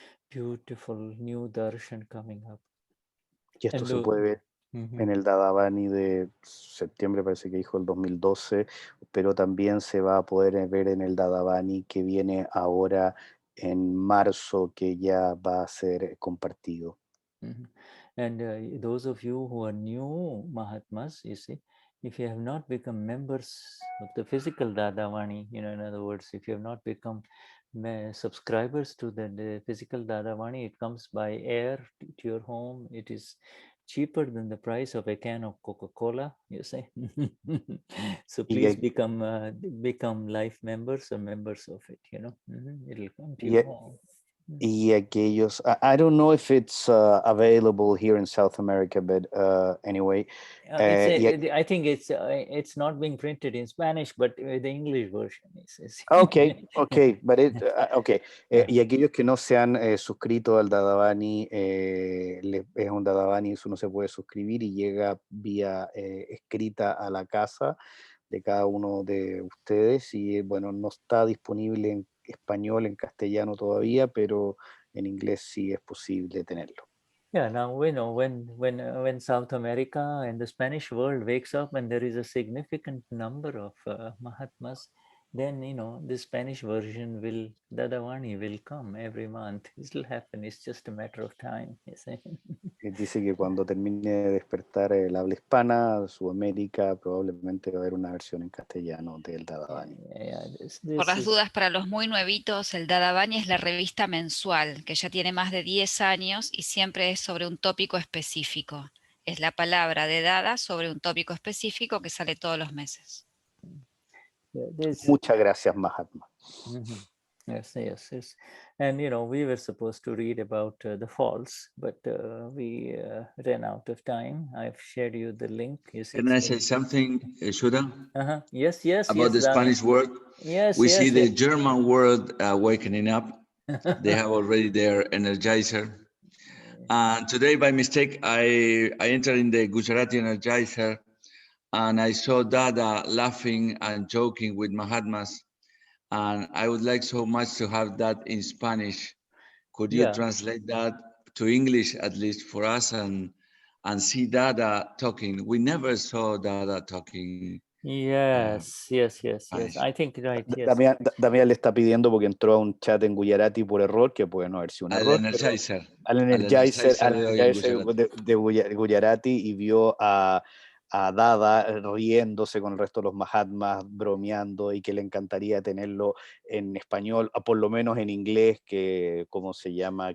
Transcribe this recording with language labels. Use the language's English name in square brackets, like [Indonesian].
[English] Beautiful new darshan coming up. [Spanish] Y esto se puede ver en el Dadavani de septiembre, parece que dijo el 2012, pero también se va a poder ver en el Dadavani que viene ahora en marzo, que ya va a ser compartido. [English] And those of you who are new Mahatmas, you see, if you have not become members of the physical Dadavani, you know, in other words, if you have not become subscribers to the physical Dadavani, it comes by air to your home. It is cheaper than the price of a can of Coca-Cola, you say. So please become life members or members of it, you know. It'll come to your home. [Spanish] Y aquellos, [English] I don't know if it's available here in South America, but anyway. I think it's not being printed in Spanish, but the English version is. Okay, but okay. [Spanish] Y aquellos que no se han suscrito al Dadavani, es un Dadavani, eso no se puede suscribir y llega vía escrita a la casa de cada uno de ustedes, y bueno, no está disponible en español, en castellano todavía, pero en inglés sí es posible tenerlo. [English] Yeah, now we know when South America and the Spanish world wakes up and there is a significant number of Mahatmas, then you know the Spanish version will, Dadavani will come every month. It will happen. It's just a matter of time. You see. [Spanish] Dice que cuando termine de despertar el habla hispana, Sudamérica, probablemente va a haber una versión en castellano del Dadavani. Por las dudas, para los muy nuevitos, el Dadavani es la revista mensual, que ya tiene más de 10 años y siempre es sobre un tópico específico. Es la palabra de Dada sobre un tópico específico que sale todos los meses. Muchas gracias, Mahatma. [English] Yes. And you know, we were supposed to read about the falls, but we ran out of time. I've shared you the link. Can I say something, Shuddha? Yes. About the Spanish word? Yes. We see the German word wakening up. They have already their energizer. And today, by mistake, I entered in the Gujarati energizer, and I saw Dada laughing and joking with Mahatmas. And I would like so much to have that in Spanish. Could you translate that to English, at least for us, and and see Dada talking. We never saw Dada talking. Yes. I think right. Yes. [Spanish] Damián le está pidiendo porque entró a un chat en Gujarati por error, que puede no haber sido un Al error. Energizer. Al Energizer de hoy en Gujarati. de Gujarati, y vio a Dada riéndose con el resto de los Mahatmas, bromeando, y que le encantaría tenerlo en español, por lo menos en inglés, que ¿cómo se llama?